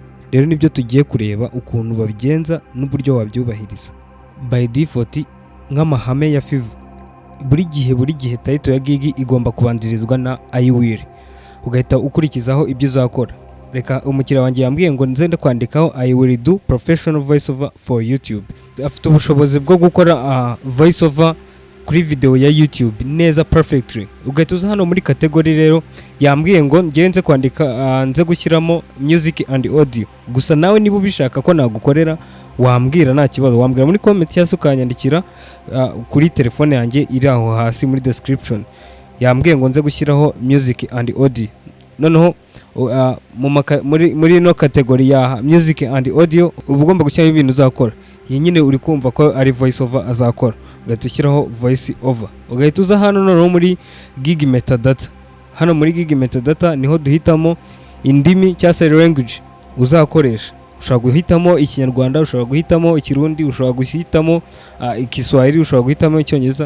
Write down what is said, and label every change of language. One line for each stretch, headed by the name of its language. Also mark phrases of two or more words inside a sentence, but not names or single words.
Kinyarwanda: Rero nibyo tugiye kureba ukuntu babigenza n'uburyo wabyubahiriza.
English: By default
Kinyarwanda: nk'amahame ya Fiverr, buri gihe title ya gig igomba kubanzirizwa na
English: I will.
Kinyarwanda: Ugahita ukurikizaho ibyo uzakora. Reka umukiriya wanjye yambwiye ngo nzende kwandikaho
English: I will do professional voiceover for YouTube.
Kinyarwanda: Afite ubushobozi bwo gukora voiceover kuri video ya YouTube neza perfectly. Ugahita uza hano muri category rero yambwiye ngo ngenze kwandika nze gushyiramo
English: music and audio.
Kinyarwanda: Gusa nawe niba ubishaka ko nagukorera wambwira nta kibazo, wambwira muri comment cyangwa se ukanyandikira kuri telefone yanjye iri aho hasi muri description. Yambwiye ngo nze gushyiraho
English: music and audio.
Kinyarwanda: Noneho muri no category ya
English: music and audio
Kinyarwanda: uba ugomba gushyiraho ibintu uzakora. Iyi nyine uri kumva ko ari
English: voice over
Kinyarwanda: azakora, ugahita ushyiraho
English: voice over.
Kinyarwanda: Ugahita uza hano noneho muri
English: gig metadata.
Kinyarwanda: Hano muri
English: gig metadata
Kinyarwanda: niho duhitamo indimi cyangwa se language uzakoresha. Ushobora guhitamo ikinyarwanda, ushobora guhitamo ikirundi, ushobora guhitamo ikiswahili, ushobora guhitamo icyongereza.